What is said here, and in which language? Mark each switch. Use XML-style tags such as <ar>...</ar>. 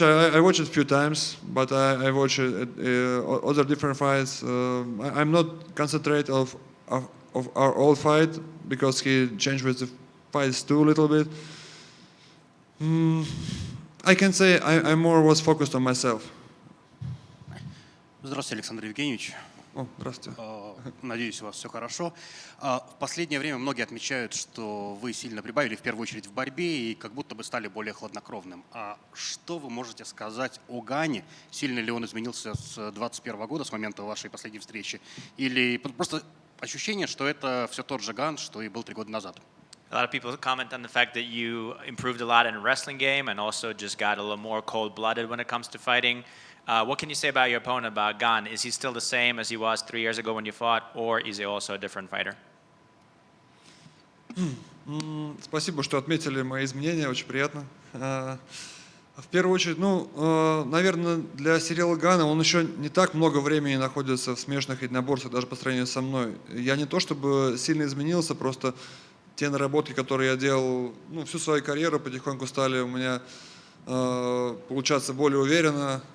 <en>I watched it a few times, but I watch other different fights. I'm not concentrate of our old fight because he changed with the fights too a little bit. I can say I more was focused on myself.</en> <ru>Здравствуйте, Александр Евгеньевич. О, здравствуйте. Надеюсь, у вас все хорошо. В последнее время многие отмечают, что вы сильно прибавили, в первую очередь в борьбе, и как будто бы стали более хладнокровным. А что вы можете сказать о Гане? Сильно ли он изменился с 2021 года, с момента вашей последней встречи? Или просто ощущение, что это все тот же Ган, что и был 3 года назад?</ru> <en>A lot of people comment on the fact that you improved a lot in a wrestling game and also just got a little more cold-blooded when it comes to fighting. What can you say about your opponent, about Gane? Is he still the same as he was 3 years ago when you fought, or is he also a different fighter?</en> <ru>Спасибо, что отметили мои изменения, очень приятно. В первую очередь, наверное, для Ciryla Gane он еще не так много времени находится в смешанных единоборствах, даже по сравнению со мной. Я не то чтобы сильно изменился, просто те наработки, которые я делал всю свою карьеру, потихоньку стали у меня получаться более уверенно.</ru>